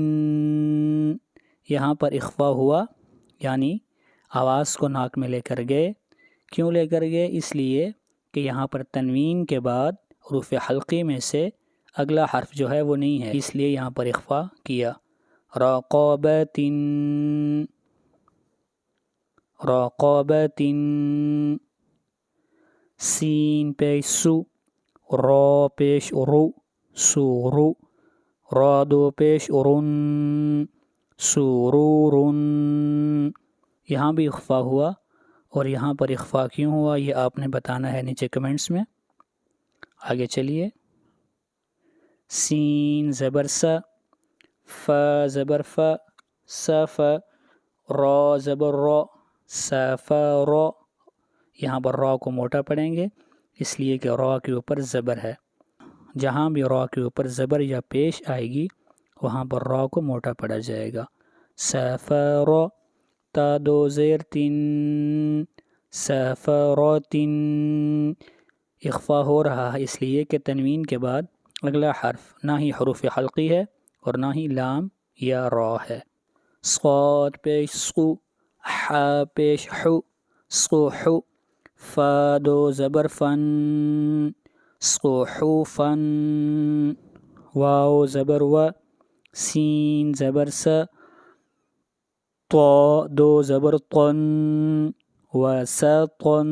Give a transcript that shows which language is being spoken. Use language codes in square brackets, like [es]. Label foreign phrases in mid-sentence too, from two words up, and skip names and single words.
[ur] یہاں پر اخفا ہوا، یعنی آواز کو ناک میں لے کر گئے۔ کیوں لے کر گئے؟ اس لیے کہ یہاں پر تنوین کے بعد حروف حلقی میں سے اگلا حرف جو ہے وہ نہیں ہے، اس لیے یہاں پر اخفا کیا۔ راقابتن، راقابتن۔ سین پیش سو، را پیش رو، سورو، را دو پیش رن، سرورن۔ یہاں بھی اخفا ہوا، اور یہاں پر اخفا کیوں ہوا یہ آپ نے بتانا ہے نیچے کمنٹس میں۔ آگے چلیے، سین زبر س، ف زبر ف، صف، را زبر رو، صفر۔ یہاں پر را کو موٹا پڑھیں گے اس لیے کہ را کے اوپر زبر ہے۔ جہاں بھی را کے اوپر زبر یا پیش آئے گی وہاں پر را کو موٹا پڑھا جائے گا۔ صفر، تا دو زیر تین، صفرتن۔ اخفا ہو رہا ہے اس لیے کہ تنوین کے بعد اگلا حرف نہ ہی حروف حلقی ہے اور نہ ہی لام یا را ہے۔ صاد پیش سقو، ح پیش حو، صح، فا دو زبر فن، صحفن، واو زبر و، سین زبر س، طا دو زبر طن، وسطن۔